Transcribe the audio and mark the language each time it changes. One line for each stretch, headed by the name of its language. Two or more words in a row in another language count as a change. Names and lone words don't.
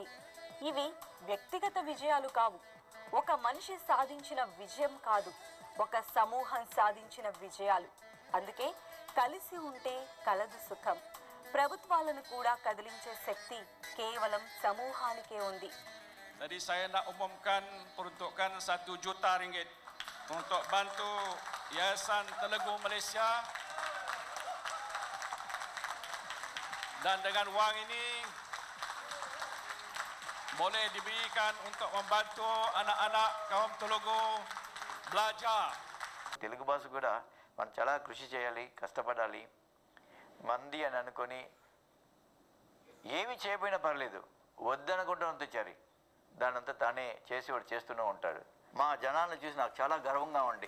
Telugu: ఇవి వ్యక్తిగత విజయాలు కావు. ఒక మనిషి సాధించిన విజయం కాదు, ఒక సమూహం సాధించిన విజయాలు. అందుకే కలిసి ఉంటే కలదు సుఖం. ప్రభుత్వాలను కూడా కదిలించే శక్తి కేవలం సమూహానికే ఉంది.
Malay: Tadi saya nak umumkan peruntukan 1 juta ringgit untuk bantu Yayasan Telugu Malaysia. Dan dengan wang ini boleh diberikan untuk membantu anak-anak kaum Telugu belajar.
Telugu: తెలుగు భాష కూడా మనం చాలా కృషి చేయాలి, కష్టపడాలి. మంది అని అనుకొని ఏమి చేయకపోయినా పర్లేదు, వద్దనుకుంటూ తెచ్చారు. దానంతా తానే చేసేవాడు చేస్తూనే ఉంటాడు. మా జనాలను చూసి నాకు చాలా గర్వంగా ఉంది.